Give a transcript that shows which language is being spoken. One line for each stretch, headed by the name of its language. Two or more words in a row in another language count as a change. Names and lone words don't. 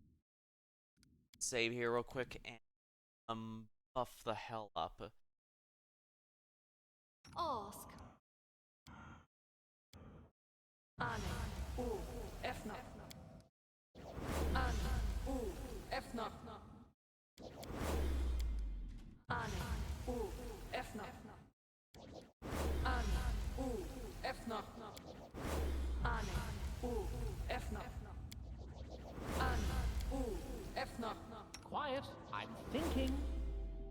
English: Save here real quick and buff the hell up. Ask. Ane, u, efna. Ane, u, efna. Ane, u, efna. Ane, u, efna. Ane, u, efna. Ane, u, efna. Quiet, I'm thinking.